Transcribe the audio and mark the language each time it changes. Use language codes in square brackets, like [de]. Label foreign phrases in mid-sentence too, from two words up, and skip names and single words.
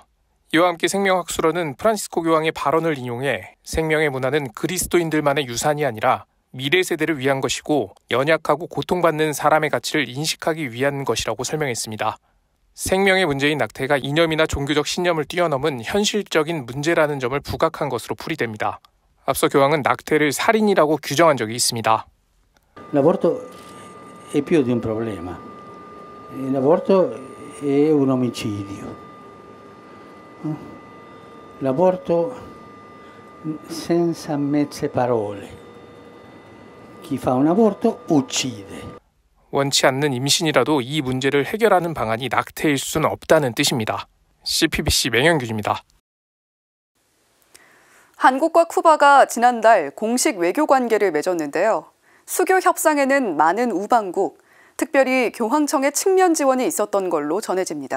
[ko] 이와 함께 생명학술원은 프란시스코 교황의 발언을 인용해 생명의 문화는 그리스도인들만의 유산이 아니라 미래 세대를 위한 것이고 연약하고 고통받는 사람의 가치를 인식하기 위한 것이라고 설명했습니다. 생명의 문제인 낙태가 이념이나 종교적 신념을 뛰어넘은 현실적인 문제라는 점을 부각한 것으로 풀이됩니다. 앞서 교황은 낙태를 살인이라고 규정한 적이 있습니다. [it] L'aborto è più di un problema. L'aborto è un omicidio. L'aborto senza mezze parole. Chi fa un aborto uccide. [ko] 원치 않는 임신이라도 이 문제를 해결하는 방안이 낙태일 수는 없다는 뜻입니다. CPBC 맹현균입니다. 한국과 쿠바가 지난달 공식 외교 관계를 맺었는데요. 수교 협상에는 많은 우방국, 특별히 교황청의 측면 지원이 있었던 걸로 전해집니다.